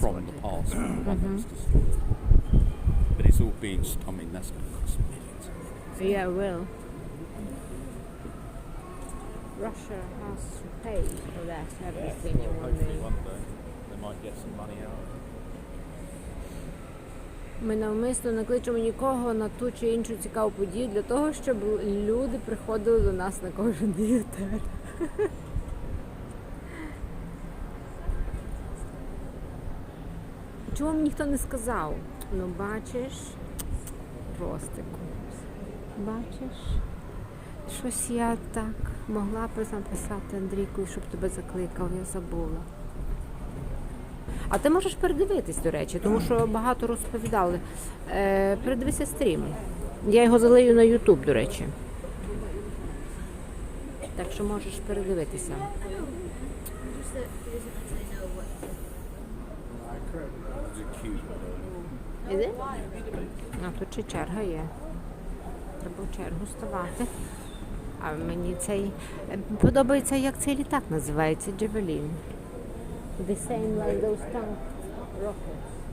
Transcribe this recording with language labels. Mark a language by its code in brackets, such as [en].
[en] from the past, from the one that was destroyed. But it's all being, I mean, that's going to cost millions. Yeah, it will. Russia has to pay for that, everything. Hopefully one day they might get some money out of it. [uk] Ми навмисно не кличемо нікого на ту чи іншу цікаву подію для того, щоб люди приходили до нас на кожен етер. Чому мені ніхто не сказав? Ну, бачиш, Ростику, бачиш, щось я так могла б написати Андрійку, щоб тебе закликав, я забула. А ти можеш передивитись, до речі, тому що багато розповідали. Передивися стрім. Я його залию на YouTube, до речі. Так що можеш передивитися. [en] There's a queue. Is it? [uk] А тут ще черга є. Треба в чергу ставати. А мені цей подобається, як цей літак називається, Javelin. [en] The same like those tank rockets.